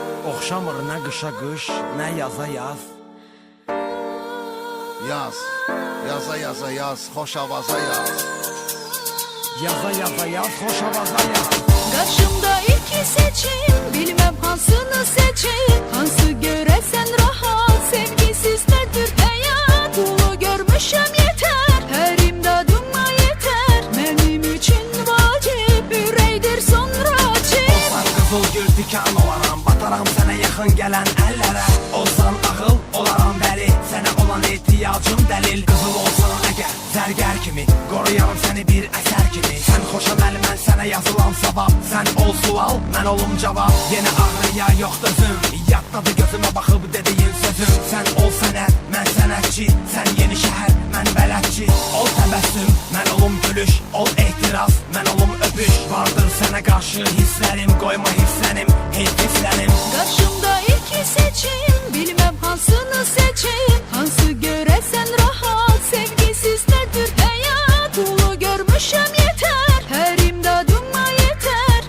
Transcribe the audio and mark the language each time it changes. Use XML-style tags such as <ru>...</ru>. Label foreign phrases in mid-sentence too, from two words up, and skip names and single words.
<az>Oxşamır nə qışa qış, nə yaza yaz. Yaz, yaza yaza yaz, xoş avaza yaz. Yaza yaza yaz, xoş avaza yaz.</az> <tr>Karşımda iki seçim, bilmem hansını seçim. Hansı göresen rahat, sevgisiz nedir hayat. Dolu görmüşem yeter, her imdadıma yeter. Benim için vacip, üreydir sonra cip.</tr> <az>Olsan qızıl gül dikan olaram, bataram sənə yaxın gələn əllərə. Olsan ağıl, olaram bəli, sənə olan ehtiyacım dəlil. Qızıl olsan əgər, zərgər kimi, qoruyaram səni bir əsər kimi. Sən xoşam əli, mən sənə yazılan savab. Sən ol sual, mən olum cavab. Yenə ağrıya yox dözüm, yaddadır gözümə baxıb dediyin sözüm. Sən ol sənət, mən sənətçi, sən yeni şəhər, mən bələdçi. Ol təbəssüm, mən olum gülüş, ol ehtiras, mən olum öpüş. Vardır sənə qarşı hisslərim, qoyma hisslənim, heyf hisslənim.</az> <tr>Karşımda iki seçim, bilmem hansını seçim. Hansı göresen rahat, sevgisiz nedir hayat. Dolu görmüşem yeter, her imdadıma yeter.</tr>